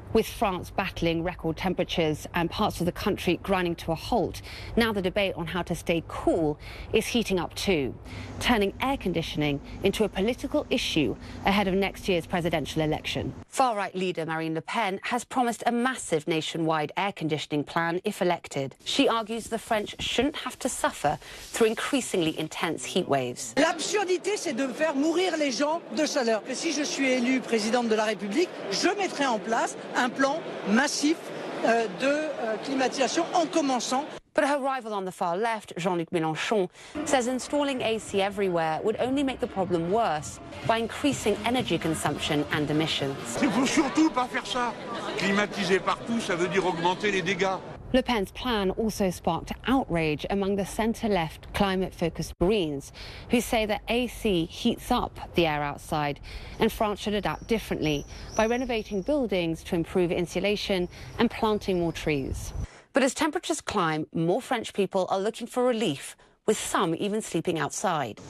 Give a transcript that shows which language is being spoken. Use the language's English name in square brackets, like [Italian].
[English] With France battling record temperatures and parts of the country grinding to a halt, now the debate on how to stay cool is heating up too, turning air conditioning into a political issue ahead of next year's presidential election. Far-right leader Marine Le Pen has promised a massive nationwide air conditioning plan if elected. She argues the French shouldn't have to suffer through increasingly intense heat waves. [French] L'absurdité, c'est de faire mourir les gens de chaleur. Que si je suis élu présidente de la République, je mettrai en place un plan massif de climatisation en commençant. [English] But her rival on the far left, Jean-Luc Mélenchon, says installing AC everywhere would only make the problem worse by increasing energy consumption and emissions. [French] Il faut surtout pas faire ça. Climatiser partout, ça veut dire augmenter les dégâts. [English] Le Pen's plan also sparked outrage among the centre-left climate-focused Greens, who say that AC heats up the air outside and France should adapt differently by renovating buildings to improve insulation and planting more trees. But as temperatures climb, more French people are looking for relief, with some even sleeping outside.